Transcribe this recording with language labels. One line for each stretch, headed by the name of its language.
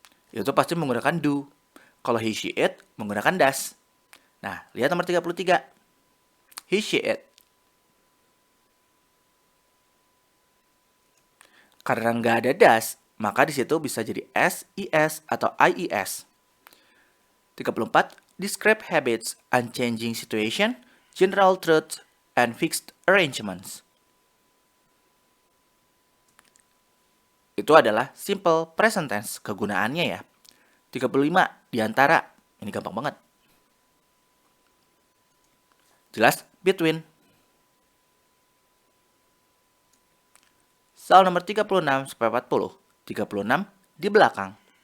Indonesian: Itu pasti menggunakan do. Kalau he, she, it menggunakan does. Nah, lihat nomor 33. He, she, it. Karena nggak ada does, maka di situ bisa jadi s, is, atau ies. 34.
English: Describe habits, unchanging situation, general truth, and fixed arrangements.
Indonesian: Itu adalah simple present tense kegunaannya ya. 35. Diantara. Ini gampang banget. Jelas between. Soal nomor 36 sampai 40. 36 di belakang.